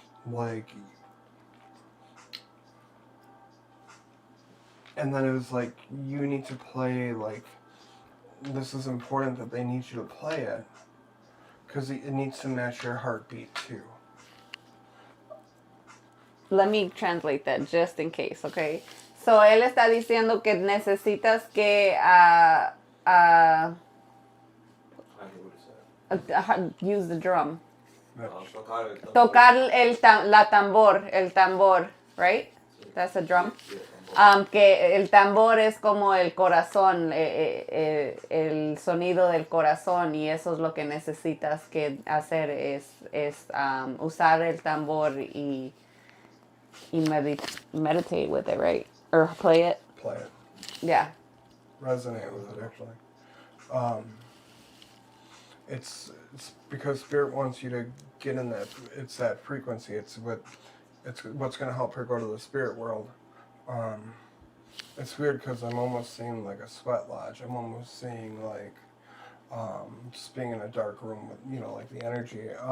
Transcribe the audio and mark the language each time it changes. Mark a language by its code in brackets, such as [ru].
[en] Like, and then it was like, you need to play, like, this is important that they need you to play it. Because it needs to match your heartbeat too. Let me translate that just in case, okay? [es] So él está diciendo que necesitas que [en] I hear what he said. use the drum. [es] Tocar el tambor. Tocar el tambor, [en] right? That's a drum. [es] Sí, el tambor. Que el tambor es como el corazón, el sonido del corazón, y eso es lo que necesitas que hacer, es usar el tambor y [en] meditate with it, right? Or play it. Play it. Yeah. Resonate with it, actually. It's because Spirit wants you to get in that. It's that frequency. It's what's going to help her go to the spirit world. It's weird because I'm almost seeing like a sweat lodge. I'm almost seeing like just being in a dark room with like the energy.